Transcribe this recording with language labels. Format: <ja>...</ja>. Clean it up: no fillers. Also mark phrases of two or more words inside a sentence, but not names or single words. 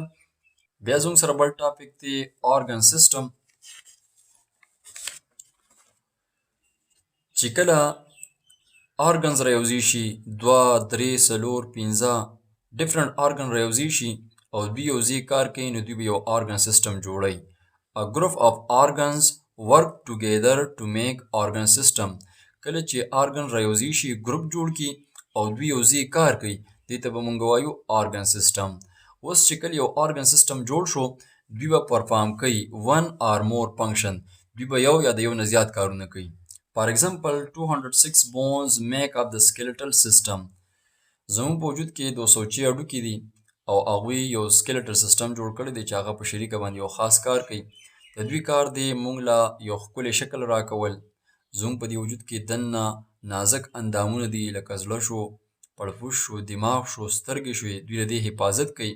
<ps>بیا زموږ سره بل ټاپک دی</ps> <en>organ system.</en> <ps>چې کله آرګنز رايوځي شي، 2 3 4 5</ps> <en>different organ</en> <ps>رايوځي شي او دوی یوځای کار کوي، نو دوی به یو</ps> <en>organ system</en> <ps>جوړي.</ps> <en>A group of organs work together to make organ system.</en> <ps>کله چې آرګن رايوځي شي ګروپ جوړ کی او دوی یوځای کار کوي، دې ته به مونږ وایو</ps> <en>organ system.</en> <ps>اوس چې کله یو</ps> <en>organ system</en> <ps>جوړ شو، دوی به پرفارم کوي</ps> <en>one or more function.</en> <ps>دوی به یو یا د یو نه زیات کارونه کوي.</ps> <en>For example 206 bones make up the skeletal system.</en> <ps>زموږ په وجود کې 206 هډوکي دي او هغوی یو</ps> <en>skeletal system</en> <ps>جوړ کړی دی چې هغه په شریکه باندې یو خاص کار کوي. د دوی کار دی مونږ له یو ښکلی شکل راکول. زموږ په دې وجود کې دننه نازک اندامونه دي، لکه زړه شو، پړپوش شو، دماغ شو، سترګې شوې، دوی د دې حفاظت کوي.</ps>